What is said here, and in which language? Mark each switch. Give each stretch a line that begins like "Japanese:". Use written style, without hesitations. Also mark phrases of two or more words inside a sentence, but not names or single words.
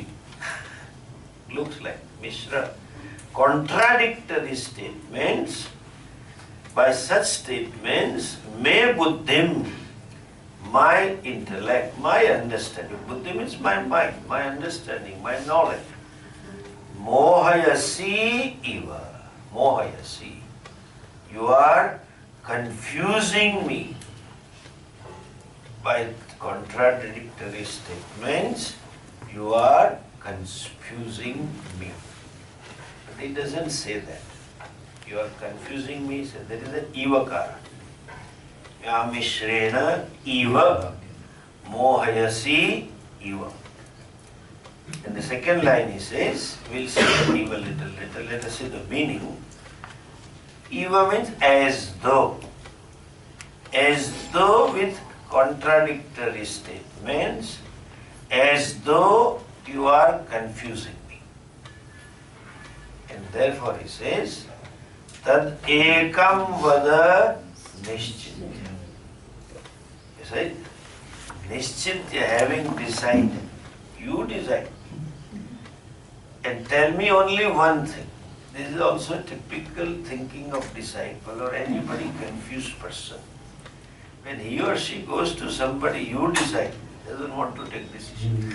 English: Looks like Mishra. Contradictory statements. By such statements,
Sanskrit: may buddhim,
English: my intellect, my understanding. Buddhi means my mind, my understanding, my knowledge.
Sanskrit: Mohayasi iva. Mohayasi.
English: You are confusing me by contradictory statements. You are confusing me. But he doesn't say that. You are confusing me. So there is an ivakara.
Sanskrit: Yamishrena iva mohayasi iva.
English: In the second line he says, we'll see the iva little later. Let us see the meaning. Iva means as though. As though with contradictory statements, as though you are confusing me. And therefore he says,
Sanskrit: tad ekam vada nishchitya.
English: You say, nishchitya, having decided. You decide. And tell me only one thing. This is also a typical thinking of disciple or anybody confused person. When he or she goes to somebody, you decide, doesn't want to take decision.